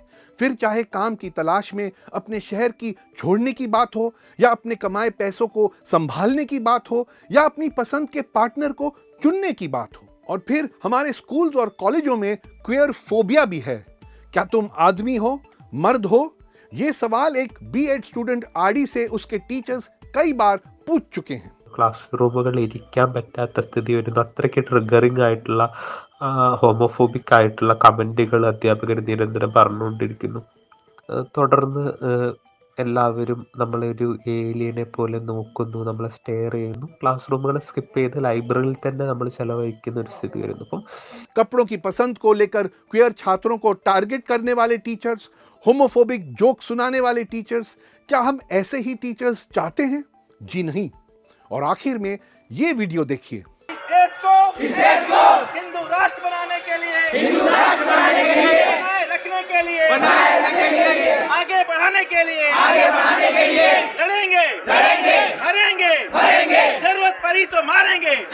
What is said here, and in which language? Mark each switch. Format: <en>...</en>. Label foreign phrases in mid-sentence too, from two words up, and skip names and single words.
<hi>फिर चाहे काम की तलाश में अपने शहर की छोड़ने की बात हो, या अपने कमाए पैसों को संभालने की बात हो, या अपनी पसंद के पार्टनर को चुनने की बात हो। और फिर हमारे स्कूल्स और कॉलेजों में</hi> <en>queer phobia</en> <hi>भी है। क्या तुम आदमी हो, मर्द हो? ये सवाल एक</hi> <en>B.Ed student</en> <hi>आरडी से उसके टीचर्स कई बार पूछ चुके हैं।</hi> <ml>ക്ലാസ് റൂമുകളിൽ ഇരിക്കാൻ പറ്റാത്ത സ്ഥിതി വരുന്നു. അത്രയ്ക്ക് ട്രിഗറിംഗ് ആയിട്ടുള്ള ഹോമോഫോബിക് ആയിട്ടുള്ള കമന്റുകൾ അധ്യാപകർ നിരന്തരം പറഞ്ഞുകൊണ്ടിരിക്കുന്നു. തുടർന്ന് എല്ലാവരും നമ്മളെ ഒരു ഏലിയനെ പോലെ നോക്കുന്നു, നമ്മളെ സ്റ്റെയർ ചെയ്യുന്നു. ക്ലാസ് റൂമുകൾ സ്കിപ്പ് ചെയ്ത് ലൈബ്രറിയിൽ തന്നെ നമ്മൾ ചെലവഴിക്കുന്ന ഒരു സ്ഥിതി വരുന്നു. അപ്പം</ml> <hi>कपड़ों की पसंद को लेकर क्वेयर छात्रों को टारगेट करने वाले टीचर्स,</hi> <en>homophobic joke</en> <hi>सुनाने वाले टीचर्स, क्या हम ऐसे ही टीचर्स चाहते हैं? जी नहीं। और आखिर में ये वीडियो देखिए। इस देश को हिंदू राष्ट्र बनाने के लिए, बनाए रखने के लिए, आगे बढ़ाने के लिए लड़ेंगे, मरेंगे, जरूरत पड़ी तो मारेंगे।</hi>